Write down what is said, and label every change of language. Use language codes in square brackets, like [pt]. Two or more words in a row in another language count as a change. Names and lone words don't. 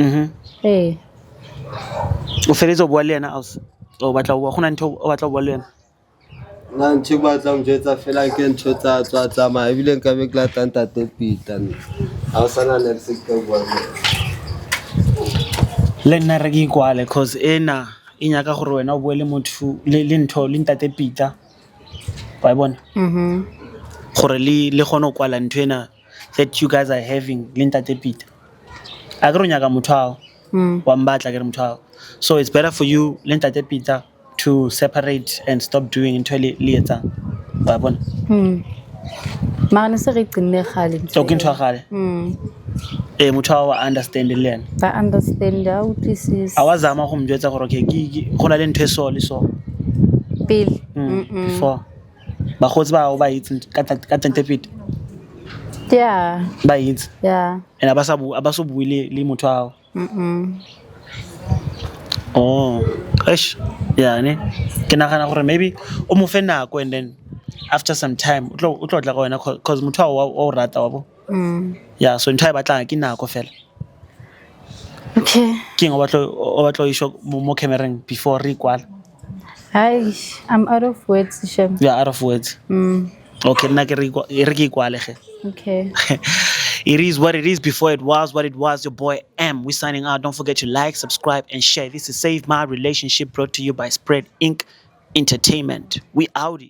[st] o feletse o bua le yena aus. O batla o bua gona ntho o batla o bua le yena. nna ntho ba tla mjetsa fela ke ntho tsa tsama ebile nka be ke la ntate Peter a o sana le se ke bua Le nna re ke kwale cause ena e nyaka gore wena o bue le motho le ntho le ntate Peter. Wa bona? Gore le gone o kwala ntho ena [en] that you guys are having [st] le ntate Peter. A ke re o nyaka motho ao. Wa mbatla ke re motho ao. [en] So it's better for you le ntate Peter to separate and stop doing [st] ntho le etsang. Wa bona? mara ne se re qinne gale So ke ntho ya gale. Motho ao a understand le yena. ba understand a utlwisise A wa zama go mjwetsa gore okay go na le ntho e so le so. pele Before ba gotse ba o ba itse ka ntate Peter. [en] Yeah. [st] Ba itse. [en] Yeah. [st] And abaso bue le motho ao. [en] Oh, eish. Yeah, ne. [st] Ke nagana gore maybe o mo fe nako [en] and then after some time [st] o tlo tla go wena cause motho ao wa o rata wa bo. Yeah, so ntho e batlang ke nako fela. [en] Okay. [st] Ke eng o batlo isho mo camereng before re kwala. [en] Hi, I'm out of words, Shem. You are out of words. [st] Okay, nna ke re ke kwale ge. [en] Okay. It is what it is before it was what it was. Your boy M. We're signing out. Don't forget to like, subscribe, and share. This is Save My Relationship brought to you by Spread Inc. Entertainment. We outie.